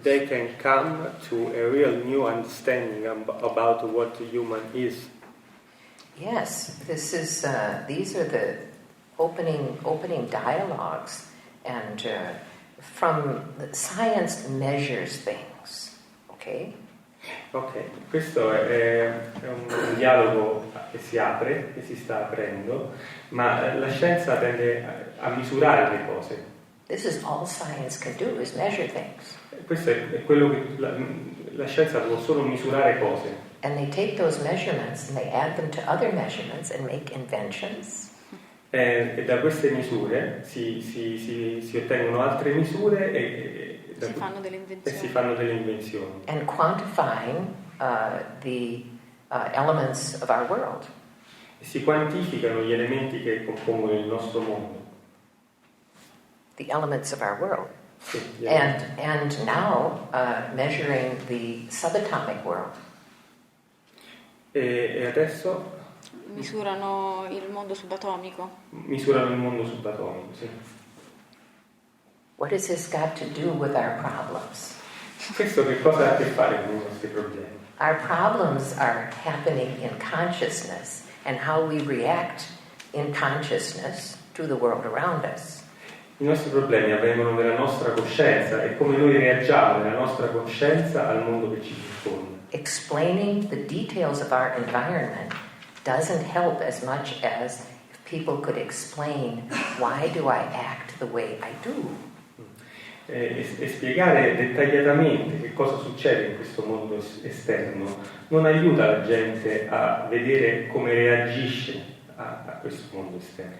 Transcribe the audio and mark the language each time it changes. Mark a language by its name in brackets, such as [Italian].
[English] they can come to a real new understanding about what the human is? Yes. These are the opening dialogues, and from science measures things. Okay. [Italian] Ok, questo è un dialogo che si apre, che si sta aprendo, ma la scienza tende a misurare le cose. [English] This is all science can do, is measure things. [Italian] Questo è quello che la scienza può solo misurare cose. [English] And they take those measurements and they add them to other measurements and make inventions. [Italian] E da queste misure si ottengono altre misure e si fanno delle invenzioni. [English] And quantifying the elements of our world. [Italian] E si quantificano gli elementi che compongono il nostro mondo. [English] The elements of our world. [Italian] Sì, [English] And now measuring the subatomic world. [Italian] E adesso misurano il mondo subatomico. Misurano il mondo subatomico, sì. [English] What has this got to do with our problems? [Italian] Questo che cosa ha a che fare con i nostri problemi? [English] Our problems are happening in consciousness and how we react in consciousness to the world around us. [Italian] I nostri problemi avvengono nella nostra coscienza e come noi reagiamo nella nostra coscienza al mondo che ci circonda. [English] Explaining the details of our environment doesn't help as much as if people could explain why do I act the way I do. [Italian] E spiegare dettagliatamente che cosa succede in questo mondo esterno non aiuta la gente a vedere come reagisce a questo mondo esterno.